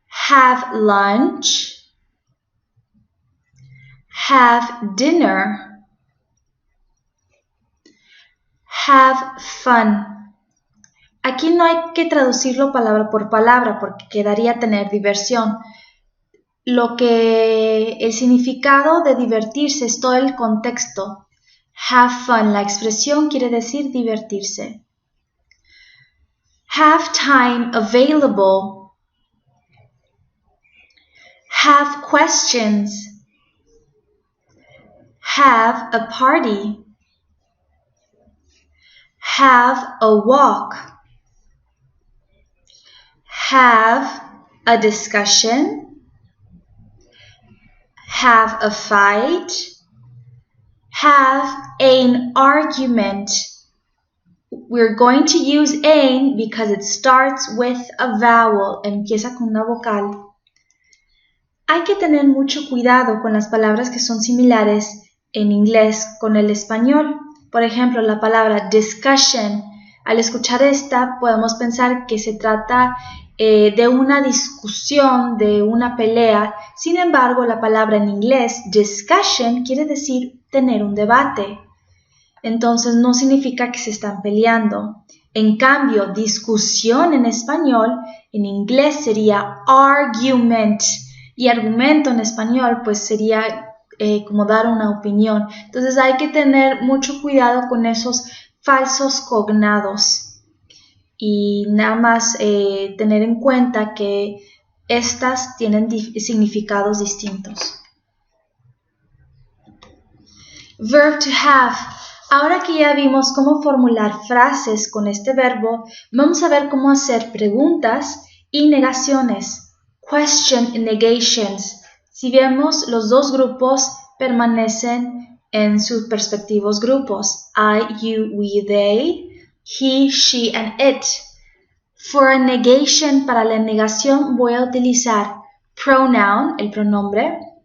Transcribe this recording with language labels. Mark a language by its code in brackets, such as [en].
[en] have lunch, have dinner, have fun. [es] Aquí no hay que traducirlo palabra por palabra porque quedaría tener diversión. El significado de divertirse es todo el contexto. [en] Have fun, [es] la expresión quiere decir divertirse. [en] Have time available. Have questions. Have a party. Have a walk. Have a discussion. Have a fight. Have an argument. We're going to use an because it starts with a vowel. [es] Empieza con una vocal. Hay que tener mucho cuidado con las palabras que son similares en inglés con el español. Por ejemplo, la palabra discussion. Al escuchar esta, podemos pensar que se trata de una discusión, de una pelea. Sin embargo, la palabra en inglés, discussion, quiere decir tener un debate. Entonces, no significa que se están peleando. En cambio, discusión en español, en inglés sería argument. Y argumento en español, pues sería como dar una opinión. Entonces, hay que tener mucho cuidado con esos falsos cognados. Y nada más tener en cuenta que estas tienen significados distintos. [en] Verb to have. [es] Ahora que ya vimos cómo formular frases con este verbo, vamos a ver cómo hacer preguntas y negaciones. [en] Question and negations. [es] Si vemos, los dos grupos permanecen en sus respectivos grupos. [en] I, you, we, they. He, she, and it. For a negation, [es] para la negación, voy a utilizar pronoun, el pronombre.